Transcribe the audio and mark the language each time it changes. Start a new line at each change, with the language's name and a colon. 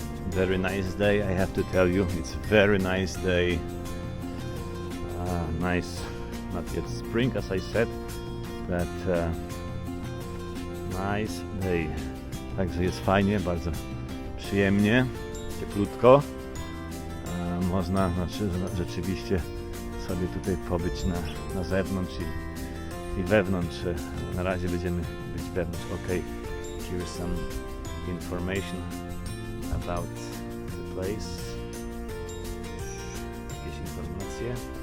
English: Very nice day, I have to tell you, it's a very nice day. Nice, not yet spring as I said, but nice day.
Polish: Także jest fajnie, bardzo przyjemnie, cieplutko. Można rzeczywiście sobie tutaj pobyć na zewnątrz i wewnątrz. Na razie będziemy być wewnątrz.
English: Ok, here's some information about the place.
Polish: Jakieś informacje.